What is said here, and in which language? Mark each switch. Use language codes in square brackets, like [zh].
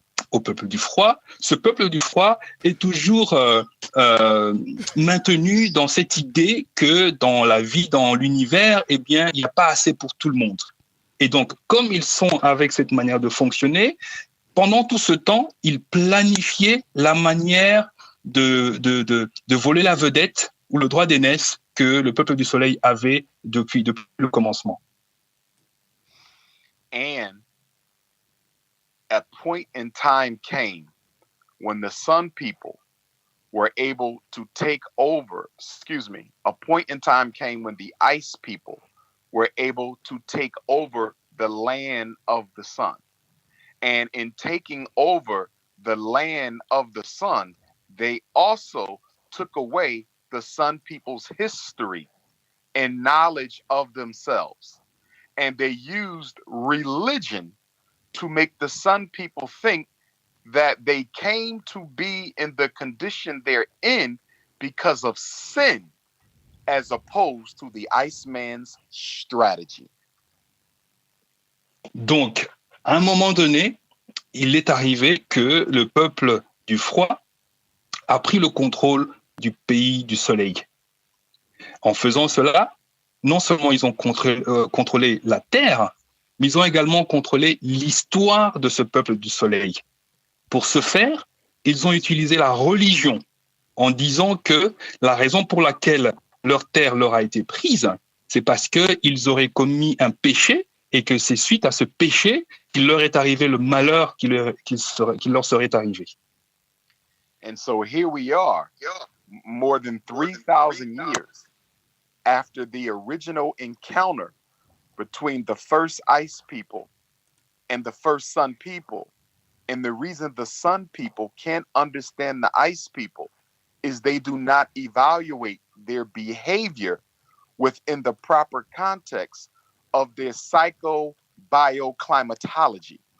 [fr] au peuple du froid, ce peuple du froid est toujours maintenu dans cette idée que dans la vie, dans l'univers, eh bien, il n'y a pas assez pour tout le monde. Et donc, comme ils sont avec cette manière de fonctionner, pendant tout ce temps, ils planifiaient la manière de voler la vedette ou le droit d'aînesse que le peuple du soleil avait depuis le commencement. [en] And a point in time came when the sun people were able to take over, a point in time came when the ice people were able to take over the land of the sun. And in taking over the land of the sun, they also took away the sun people's history and knowledge of themselves. And they used religion to make the sun people think that they came to be in the condition they're in because of sin, as opposed to the Iceman's strategy. [fr] Donc, à un moment donné, il est arrivé que le peuple du froid a pris le contrôle du pays du soleil. En faisant cela, non seulement ils ont contrôlé la terre, mais ils ont également contrôlé l'histoire de ce peuple du soleil. Pour ce faire, ils ont utilisé la religion en disant que la raison pour laquelle leur terre leur a été prise, c'est parce qu'ils auraient commis un péché et que c'est suite à ce péché qu'il leur est arrivé le malheur qu'il leur serait arrivé. [en] And so here we are, more than 3,000 years after the original encounter between the first ice people and the first sun people. And the reason the sun people can't understand the ice people is they do not evaluate their behavior within the proper context of their psychobioclimatology.